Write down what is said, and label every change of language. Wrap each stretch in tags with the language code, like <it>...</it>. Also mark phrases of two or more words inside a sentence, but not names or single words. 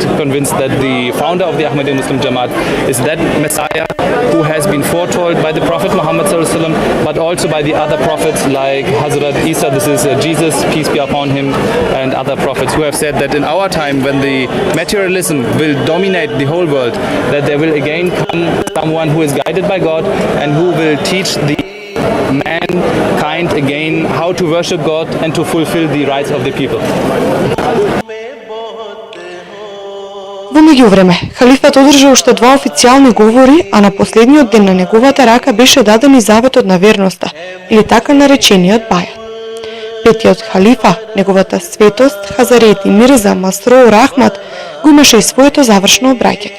<en>convinced that the founder of the Ahmadiyya Muslim Jamaat is that Messiah who has been foretold by the Prophet Muhammad</en> <ar>صلى الله عليه وسلم,</ar> <en>but also by the other prophets like Hazrat Isa, this is Jesus, peace be upon him, and other prophets who have said that in our time when the materialism will dominate the whole world, that there will again come someone who is guided by God and who will teach the mankind again how to worship God and to fulfill the rights of the people.</en> <mk>Во меѓувреме, халифат одржа уште 2 официјални говори, а на последниот ден на неговата рака беше даден и заветот на верноста, или така наречениот бајат. Петиот халифа, неговата светост Хазарети Мирза Масроу Рахмат, го имаше и своето завршно обраќање.</mk>